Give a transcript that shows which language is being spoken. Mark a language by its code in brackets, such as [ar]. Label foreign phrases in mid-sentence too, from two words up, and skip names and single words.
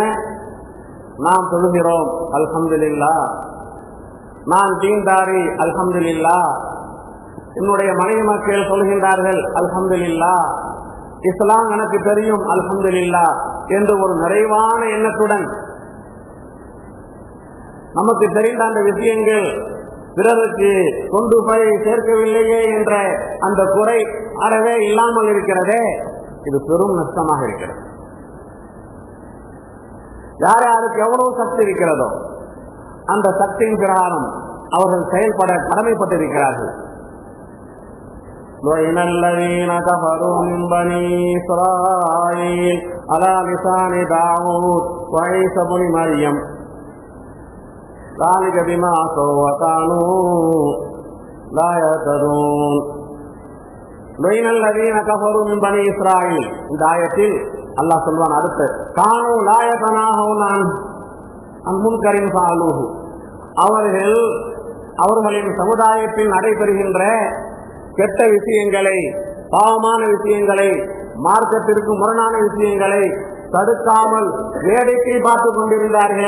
[ta] நாம் சொல்கிறோம் அல்ஹம்துலில்லாஹ், நான் தீன்தாரி அல்ஹம்துலில்லாஹ், என்னுடைய மனைவி மக்கள் சொல்கின்றார்கள் அல்ஹம்துலில்லாஹ், இஸ்லாம் எனக்கு தெரியும் அல்ஹம்துலில்லாஹ் என்று ஒரு நிறைவான எண்ணத்துடன் நமக்கு தெரிந்த அந்த விஷயங்கள் பிறருக்கு கொண்டு போய் சேர்க்கவில்லையே என்ற அந்த குறை அறவே இல்லாமல் இருக்கிறதே, இது பெரும் நஷ்டமாக இருக்கிறது. யார் யாருக்கு எவ்வளவு சக்தி இருக்கிறதோ அந்த சக்தியின் பிரகாரம் அவர்கள் செயல்பட கடமைப்பட்டிருக்கிறார்கள். [ar] لعن الذين كفروا من بني إسرائيل على لسان داود وعيسى بن مريم ذلك بما عصوا وكانوا لا يهتدون. لعن الذين كفروا من بني إسرائيل. [ta] இந்த ஆயத்தில் அல்லாஹ் சொல்வான், அடுத்து [ar] كانوا لا يتناهون عن منكر فعلوه, [ta] அவர்களின் சமுதாயத்தில் நடைபெறுகின்ற கெட்ட விஷயங்களை, பாவமான விஷயங்களை, மார்க்கத்திற்கு முரணான விஷயங்களை தடுக்காமல் வேடிக்கை பார்த்துக் கொண்டிருந்தார்கள்.